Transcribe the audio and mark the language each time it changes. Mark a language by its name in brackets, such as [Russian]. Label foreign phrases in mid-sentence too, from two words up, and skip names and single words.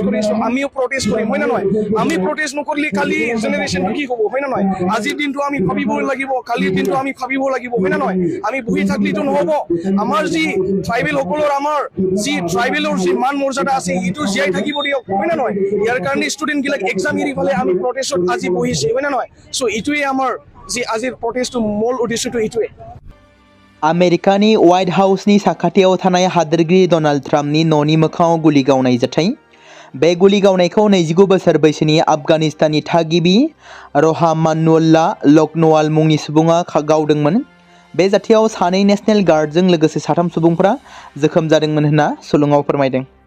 [Assamese] কৰিছো আমিও প্ৰটেষ্ট কৰিম হয় না নহয় আমি প্ৰটেষ্ট নকৰিলে কালি জেনেৰেশ্যনটো কি হ'ব হয় না নহয় আজিৰ দিনটো আমি ভাবিব লাগিব কালিৰ দিনটো আমি ভাবিব লাগিব হয় না নহয় আমি বহি থাকিলেতো নহব আমাৰ যি ট্ৰাইবেল সকলৰ আমাৰ যি ট্ৰাইবেলৰ যি মান মৰ্যাদা আছে ইটো জীয়াই থাকিব দিয়ক হয় না নহয় ইয়াৰ কাৰণে ষ্টুডেন্ট গিলাক এক্সাম এৰি ফালে আমি প্ৰটেষ্টত আজি বহিছে হয় না নহয় সো ইটোৱে আমাৰ যি আজিৰ প্ৰটেষ্টৰ মূল উদ্দেশ্যটো ইটোৱে [Bodo] আমেৰিকাनि হোৱাইট हाउसनि साखाथियाव थानाय हादोरगिरि डनाल्ड ट्राम्पनि न'नि मोखाङाव गुलि गावनाय जाथाय बे गुलि गावनायखौ 29 बोसोर बैसोनि आफगानिस्ताननि थागिबि रहमानुल्लाह लखनवाल मुंनि सुबुङा गावदोंमोन बे जाथायाव सानै नेशनेल गार्डजों लोगोसे 3 सुबुंफोरा जोखोम जादोंमोन होनना सुलुङाव फोरमायदों